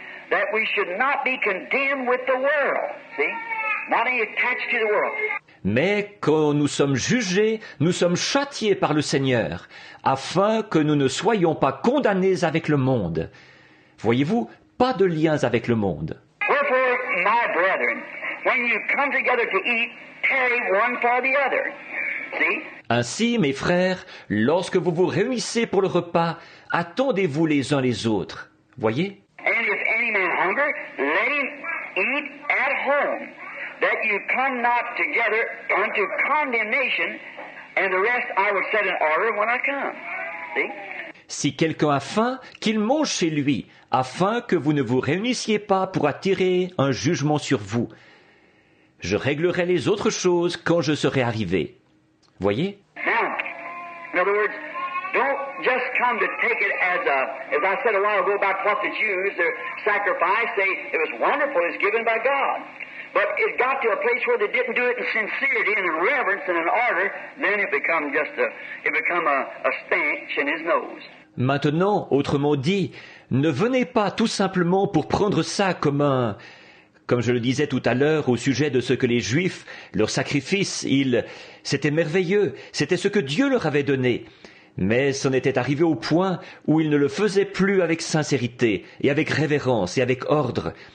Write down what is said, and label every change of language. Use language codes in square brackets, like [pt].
[en] that we should not be condemned with the world. See? Not any attached to the world. [fr] Mais quand nous sommes jugés, nous sommes châtiés par le Seigneur, afin que nous ne soyons pas condamnés avec le monde. Voyez-vous, pas de liens avec le monde. [en] Wherefore, my brethren, when you come together to eat, tarry one for the other. See? [fr] Ainsi, mes frères, lorsque vous vous réunissez pour le repas, attendez-vous les uns les autres. Voyez? [en] And if any man hunger, let him eat at home, that you come not together unto condemnation, and the rest I will set in order when I come. See? [fr] Si quelqu'un a faim, qu'il mange chez lui, afin que vous ne vous réunissiez pas pour attirer un jugement sur vous. Je réglerai les autres choses quand je serai arrivé. Voyez? [en] Now, in other words, don't just come to take it as I said a while ago about what the Jews, their sacrifice, it was wonderful, it was given by God. But it got to a place where they didn't do it in sincerity and in reverence and in order, then it become a stench in his nose. [fr] Maintenant, autrement dit, ne venez pas tout simplement pour prendre ça comme je le disais tout à l'heure au sujet de ce que les Juifs, leur sacrifice, c'était merveilleux, c'était ce que Dieu leur avait donné. Mais c'en était arrivé au point où ils ne le faisaient plus avec sincérité et avec révérence et avec ordre.